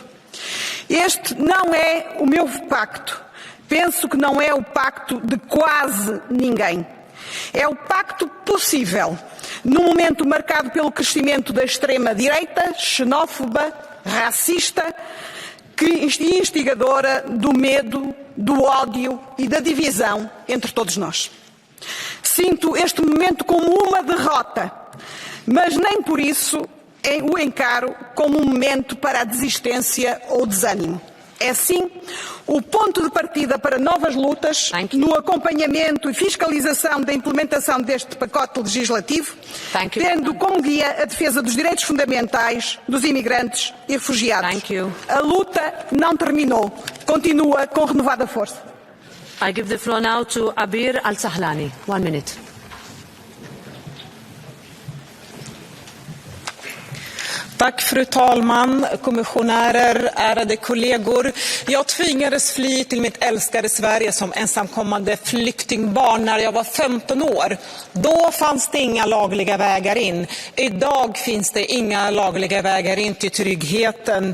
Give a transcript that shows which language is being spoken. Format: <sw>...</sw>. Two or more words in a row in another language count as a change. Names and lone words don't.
<pt>Este não é o meu pacto. Penso que não é o pacto de quase ninguém. É o pacto possível, num momento marcado pelo crescimento da extrema-direita, xenófoba, racista e instigadora do medo, do ódio e da divisão entre todos nós. Sinto este momento como uma derrota, mas nem por isso o encaro como um momento para a desistência ou desânimo. É sim o ponto de partida para novas lutas no acompanhamento e fiscalização da implementação deste pacote legislativo, tendo como guia a defesa dos direitos fundamentais dos imigrantes e refugiados. A luta não terminou, continua com renovada força.</pt> <en>I give the floor now to Abir Al-Sahlani. 1 minute.</en> <sv>Tack fru talman, kommissionärer, ärade kollegor. Jag tvingades fly till mitt älskade Sverige som ensamkommande flyktingbarn när jag var 15 år. Då fanns det inga lagliga vägar in. Idag finns det inga lagliga vägar in till tryggheten.</sv>